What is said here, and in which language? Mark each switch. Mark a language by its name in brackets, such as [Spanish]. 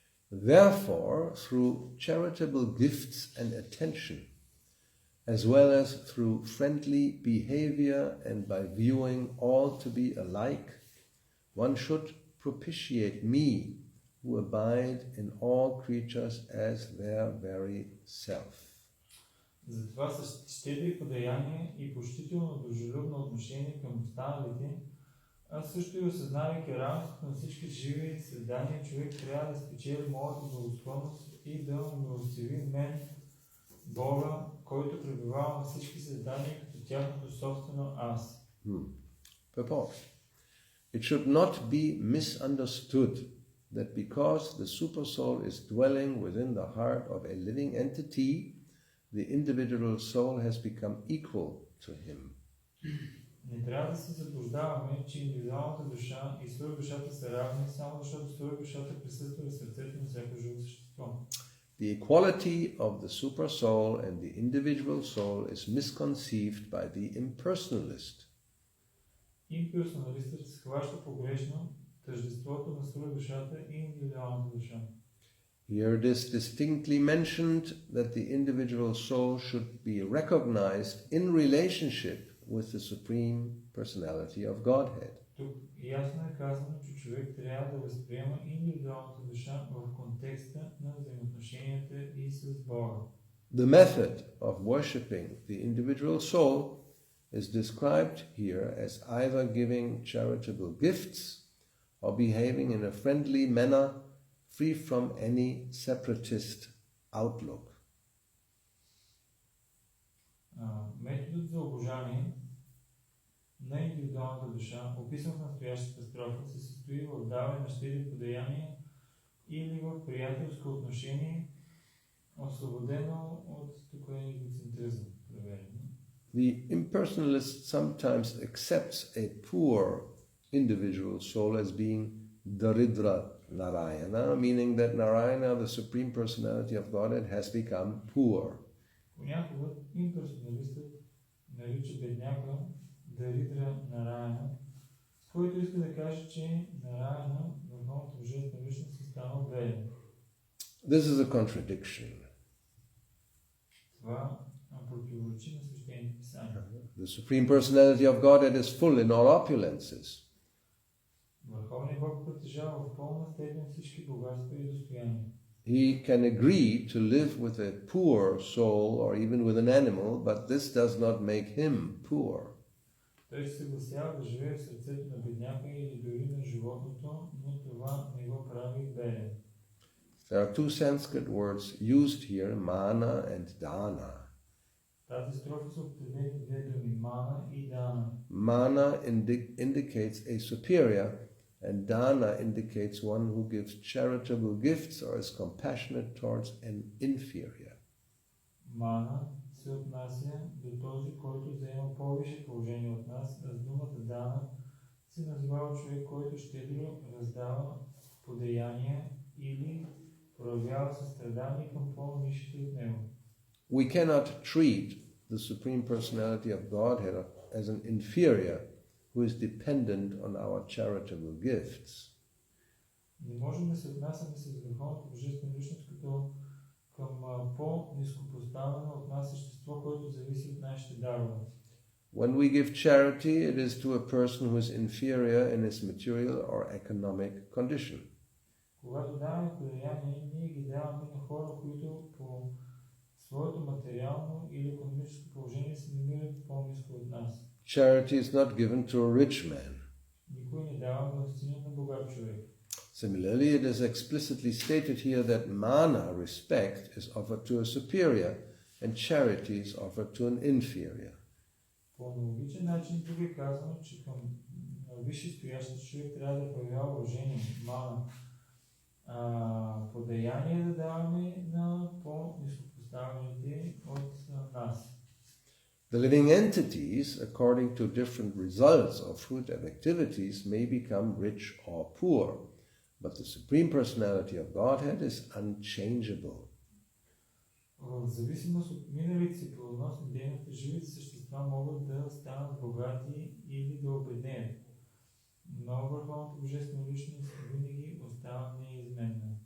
[English] Therefore, through charitable gifts and attention, as well as through friendly behavior and by viewing all to be alike, one should propitiate me, who abide in all creatures as their very self. [Bulgarian] Затова с щедри подаяния и почтително дружелюбно отношение към останалите, а също и осъзнавайки равенството на всички живи създания, човек трябва да спечели моята благосклонност и да умилостиви мен, Бога, който пребивава на всички създания като тяхното собствено аз. [English] Purport. It should not be misunderstood that because the supersoul is dwelling within the heart of a living entity, the individual soul has become equal to him. [Bulgarian] Не трябва да се заблуждаваме, че индивидуалната душа и свръхдушата са равни, само защото свръхдушата присъства в сърцето на всяко живо същество. [English] The equality of the supersoul and the individual soul is misconceived by the impersonalist. [Bulgarian] Имперсоналистът схваща погрешно тъждеството на свръхдушата и индивидуалната душа. [English] Here it is distinctly mentioned that the individual soul should be recognized in relationship with the Supreme Personality of Godhead. [Bulgarian] Тук ясно е казано, че човек трябва да възприема индивидуалната душа в контекста на взаимоотношенията и с Бога. [English] The method of worshipping the individual soul is described here as either giving charitable gifts or behaving in a friendly manner free from any separatist outlook. [Bulgarian] Методът за обожание на индивидуалната душа, описан в настоящата строфа, се състои в даване на щедри подаяния или в приятелско отношение, освободено от тук егоцентризъм. [English] The impersonalist sometimes accepts a poor individual soul as being Daridra Narayana, meaning that Narayana, the Supreme Personality of Godhead, has become poor. [Bulgarian] Понякога имперсоналистът нарича бедняка Даридра Нараяна, с който иска да каже, че Нараяна, върховната божествена личност, е станал беден. [English] This is a contradiction. [Bulgarian] Това противоречи на свещените писания. [English] The Supreme Personality of Godhead is full in all opulences. [Bulgarian] Върховният Бог притежава в пълна степен всички богатства и достояния. [English] He can agree to live with a poor soul or even with an animal, but this does not make him poor. [Bulgarian] Той се съгласява да живее в сърцето на бедняка или дори на животното, но това не го прави беден. [English] There are two Sanskrit words used here, mana and dana. [Bulgarian] Тази строфа са употребени две думи, мана и дана. [English] Mana indicates a superior, and dana indicates one who gives charitable gifts or is compassionate towards an inferior. [Bulgarian] Мана се отнася до този, който заема по-висше положение от нас, а с думата дана се називава човек, който щедро раздава подаяния или проявява състрадание към по-нисшите от него. [English] We cannot treat the Supreme Personality of Godhead as an inferior who is dependent on our charitable gifts. [Bulgarian] Не можем да се отнасяме с върховната божествена личност като към по-ниско поставено от нас същество, което зависи от нашите дарове. [English] When we give charity, it is to a person who is inferior in his material or economic condition. [Bulgarian] Когато даваме подаяние, ние ги даваме на хора, които по своето материално или икономическо положение се намират по-ниско от нас. [English] Charity is not given to a rich man. [Bulgarian] Никой не дава милостиня на богат човек. [English] Similarly, it is explicitly stated here that mana, respect, is offered to a superior and charity is offered to an inferior. [Bulgarian] По аналогичен начин тук е казано, че към висше стоящ човек трябва да проявява уважение, мана. Подаяние да даваме на по-нископоставените от нас. [English] The living entities, according to different results of fruit and activities, may become rich or poor, but the Supreme Personality of Godhead is unchangeable. [Bulgarian] В зависимост от миналите си плодоносни дейности, живите същества могат да станат богати или да обеднеят. Но върховната божествена личност винаги остава неизменна.